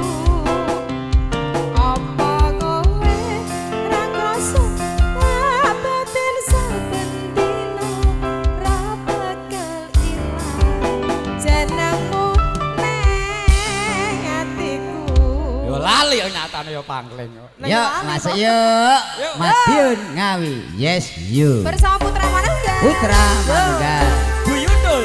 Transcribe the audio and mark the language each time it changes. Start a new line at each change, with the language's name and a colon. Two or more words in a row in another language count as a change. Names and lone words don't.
Javanese: Apa kowe ra ngrasa batin saben dino ra bakal ilang jenengmu ning atiku. yo lali yo nyatane yo pangling.
Indonesian: Yuk, masuk yuk. Madiun Ngawi.
English: Yes, you.
Indonesian: Bersama Putra Manunggal. Putra Manunggal. Bu Yundul.